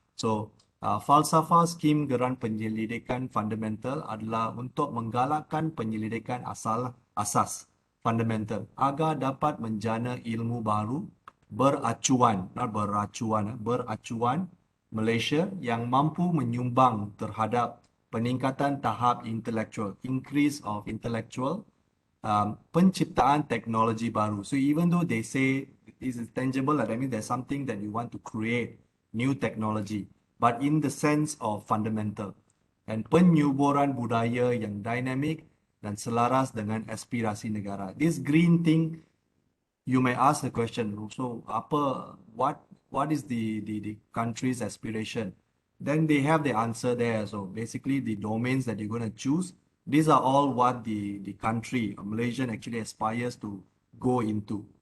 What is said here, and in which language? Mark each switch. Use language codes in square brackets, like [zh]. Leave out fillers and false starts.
[ms] So falsafah skim grant penyelidikan fundamental adalah untuk menggalakkan penyelidikan asas fundamental agar dapat menjana ilmu baru beracuan, not beracuan, beracuan Malaysia yang mampu menyumbang terhadap peningkatan tahap intellectual, [en] increase of intellectual, [ms] penciptaan teknologi baru. [en] So even though they say this is tangible, that means there's something that you want to create, new technology, but in the sense of fundamental. [ms] And penyuburan budaya yang dynamic dan selaras dengan aspirasi negara. [en] This green thing, you may ask the question, so what is the country's aspiration? Then they have the answer there. So basically the domains that you're going to choose, these are all what the country, Malaysian, actually aspires to go into.